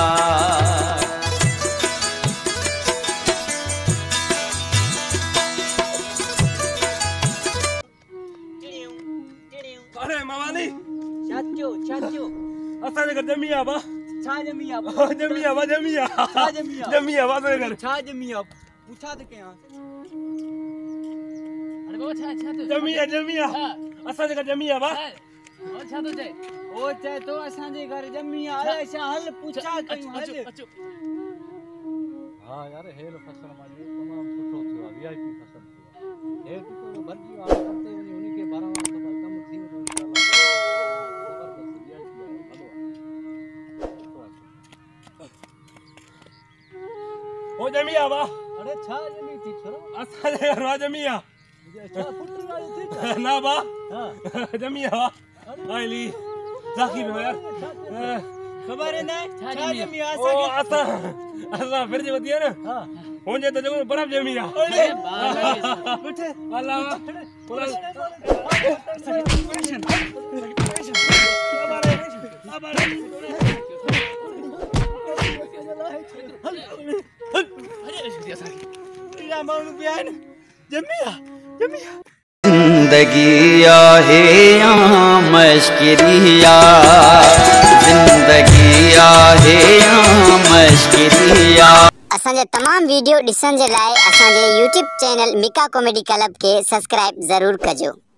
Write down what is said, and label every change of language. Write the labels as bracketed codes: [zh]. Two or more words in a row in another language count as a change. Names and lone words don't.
[sd] अरे मवानी चाचो चाचो असांजे घर ॼमी आहे बा। छा ॼमी आहे? ॼमी आहे बा, ॼमी आहे, छा ॼमी आहे? ॼमी आहे बा असांजे घर। छा ॼमी आहे? पुछा त कयां। अरे बाबा छा छा तो ॼमी आहे असांजे घर ॼमी आहे बा। और छा तो चए? ओ चए तो असांजे घर ॼमी आहे। अरे छा हल पुछा कयूं हल। अचो हाँ यार हेल फसल माने तमाम सुठो थियो आहे, वीआईपी फसल थियो आहे। हे तो भरजी वाला करते वनी उन्हीं के 12 वाला कम थी वनो इंशाल्लाह। जबरदस्त वीआईपी आहे, भलो आहे। हो ॼमी आहे बा। अरे छा जमी थी छोरा? असांजे घर वा ॼमी आहे। छा पुत्र वाली थी? ना बा हां ॼमी आहे बा। आइली जाकी में यार [hi] खबर है ना [sd] छा छा ॼमी आहे ओ असांखे? असां फिर जे वधी आहे न। हां होंजे त जेको बराबर ॼमी आहे। अरे बाबा उठ अल्लाह बोला तेरा माण्हू बि आहिनि। ॼमी आहे। जिंदगी आहे या मश्किरिया, जिंदगी आहे या मश्किरिया। असांजे तमाम वीडियो ॾिसण जे लाइ असांजे YouTube चैनल मिका कॉमेडी क्लब के सब्सक्राइब ज़रूर कजो।